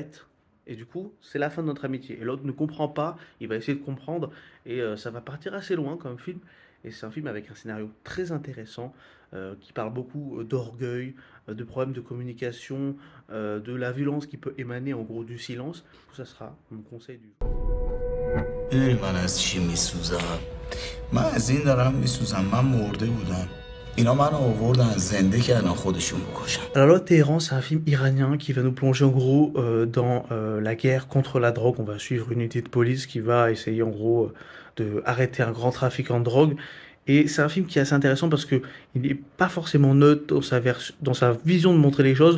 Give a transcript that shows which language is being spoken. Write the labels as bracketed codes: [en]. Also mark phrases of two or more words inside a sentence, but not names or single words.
[fr] » Et du coup, c'est la fin de notre amitié. Et l'autre ne comprend pas, il va essayer de comprendre, et ça va partir assez loin comme film. Et c'est un film avec un scénario très intéressant, qui parle beaucoup d'orgueil, de problèmes de communication, de la violence qui peut émaner en gros du silence. Ça sera mon conseil du jour. [fa] من از چی میسوزم من از این دارم میسوزم من مرده بودم اینا منو آوردن زنده کردن خودشون بکشن. [fr] Alors là, Téhéran, c'est un film iranien qui va nous plonger en gros dans la guerre contre la drogue. On va suivre une unité de police qui va essayer en gros de arrêter un grand trafiquant de drogue. Et c'est un film qui est assez intéressant parce que il n'est pas forcément neutre dans sa vision de montrer les choses.